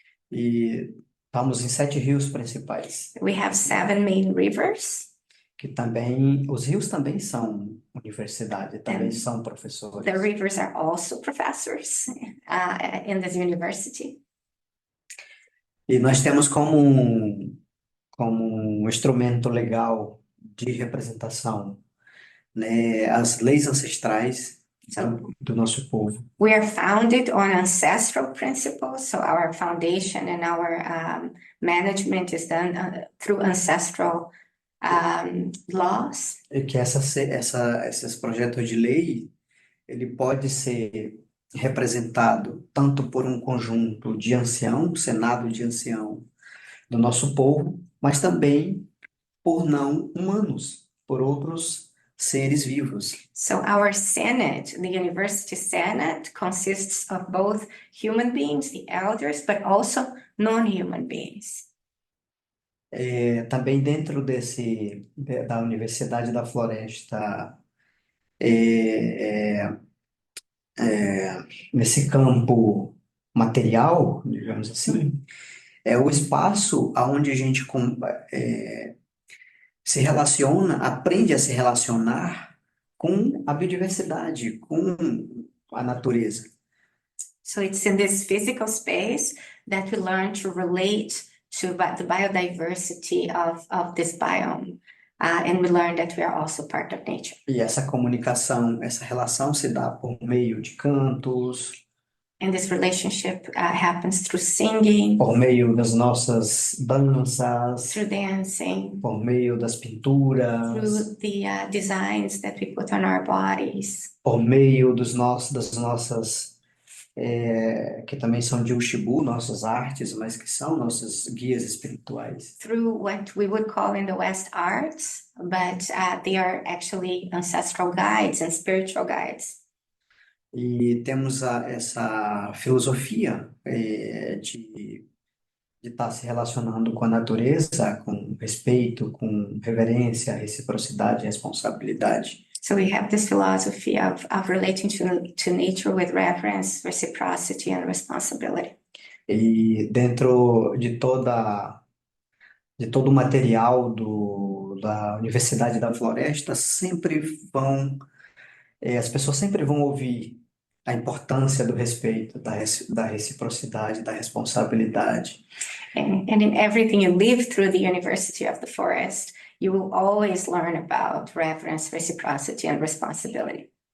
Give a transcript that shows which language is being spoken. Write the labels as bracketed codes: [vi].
[pt] E estamos em 7 rios principais. [en] We have 7 main rivers. [pt] Que também, os rios também são universidade, também são professores. [en] The rivers are also professors in this university. [pt] E nós temos como um instrumento legal de representação, né, as leis ancestrais do nosso povo. [en] We are founded on ancestral principles, so our foundation and our management is done through ancestral laws. [pt] E que esses projetos de lei, ele pode ser representado tanto por um conjunto de ancião, Senado de ancião do nosso povo, mas também por não humanos, por outros seres vivos. [en] So our Senate, the University Senate, consists of both human beings, the elders, but also non-human beings. [pt] Também dentro da Universidade da Floresta, é, é, nesse campo material, digamos assim, é o espaço onde a gente se relaciona, aprende a se relacionar com a biodiversidade, com a natureza. [en] So it's in this physical space that we learn to relate to the biodiversity of this biome. And we learn that we are also part of nature. [pt] E essa comunicação, essa relação se dá por meio de cantos, [en] And this relationship happens through singing, [pt] por meio das nossas danças, [en] through dancing, [pt] por meio das pinturas, [en] through the designs that we put on our bodies, [pt] por meio das nossas, que também são de Ushibu, nossas artes, mas que são nossos guias espirituais. [en] through what we would call in the West arts, but they are actually ancestral guides and spiritual guides. [pt] E temos essa filosofia de estar se relacionando com a natureza, com respeito, com reverência, reciprocidade e responsabilidade. [en] So we have this philosophy of relating to nature with reverence, reciprocity, and responsibility. [pt] E dentro de todo o material da Universidade da Floresta, as pessoas sempre vão ouvir a importância do respeito, da reciprocidade, da responsabilidade. [en] And in everything you live through the University of the Forest, you will always learn about reverence, reciprocity, and responsibility.